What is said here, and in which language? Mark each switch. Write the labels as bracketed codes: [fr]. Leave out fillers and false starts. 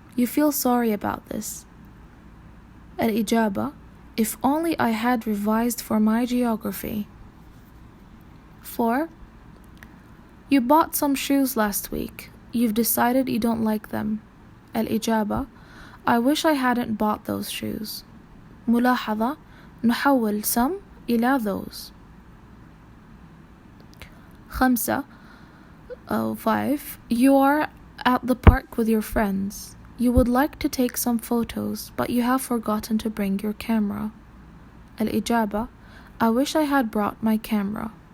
[en] You feel sorry about this. [ar] الإجابة: [en] If only I had revised for my geography. 4. You bought some shoes last week. You've decided you don't like them. [ar] الإجابة: [en] I wish I hadn't bought those shoes. [ar] ملاحظة: نحول some إلى those. 5. [en] You are at the park with your friends. You would like to take some photos, but you have forgotten to bring your camera. [ar] الإجابة: [en] I wish I had brought my camera.